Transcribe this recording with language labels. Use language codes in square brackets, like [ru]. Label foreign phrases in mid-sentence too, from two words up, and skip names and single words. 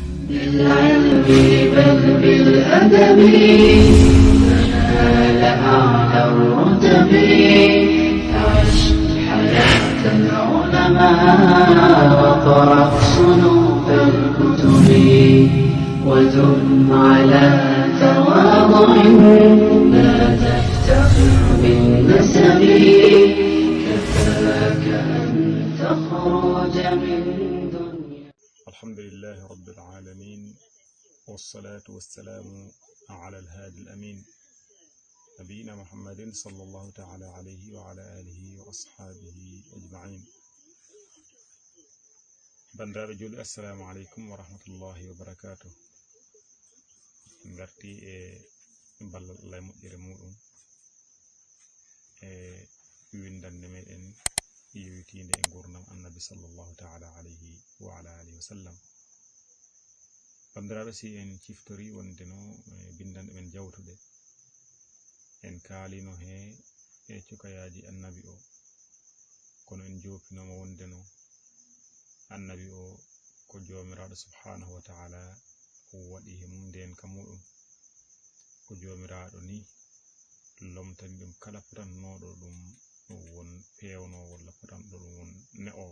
[ar] بالعلم بل بالأدب تنال أعلى الرتب عش حياة العلماء وقرأ صنوف الكتب ودم على تواضع لا تفتخر بالنسب كفاك أن تخرج من دنيا. الحمد لله رب العالمين، والصلاة والسلام على الهادي الأمين نبينا محمد صلى الله تعالى عليه وعلى آله وأصحابه أجمعين. [ff] bandiraɓe julɓe, [ar] السلام عليكم ورحمة الله وبركاته. [ff] garti e ballal Allah e moƴƴere muɗum e windande meɗen yewtinde e gurdam annabi [ar] صلى الله تعالى عليه وعلى آله وسلم. [ff] bandiraɓe, si en ciftori wondeno bindande men jawtuɗe en kaalino he e cukayaji annabi o, kono en jopinoma wondeno annabi o ko jomiraɗo [ar] سبحانه وتعالى [ff] waɗi he mum nden ka muɗum, ko jomiraɗo ni lomtani ɗum kala fotannoɗo ɗum won pewno walla fotanɗo ɗum won ne'owo.